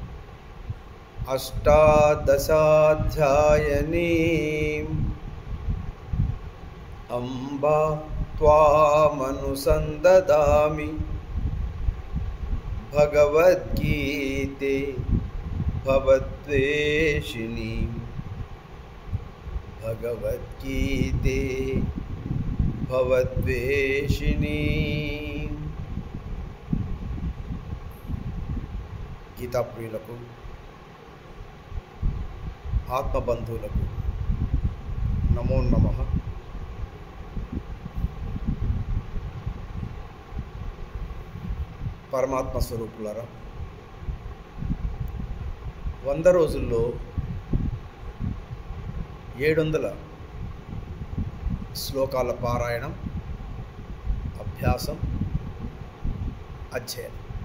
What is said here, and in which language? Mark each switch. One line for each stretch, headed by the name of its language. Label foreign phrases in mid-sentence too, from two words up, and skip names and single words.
Sanskrit: अष्टादशाध्यायिनीम् अम्ब त्वामनुसन्ददामि भगवद्गीते भवद्वेषिणीम् भगवद्गीते भवद्वेषिणीम्।
Telugu: గీతా ప్రియులకు ఆత్మబంధువులకు నమో నమః. పరమాత్మ స్వరూపులారా, 100 రోజుల్లో 700 శ్లోకాల పారాయణం, అభ్యాసం, అధ్యయనం.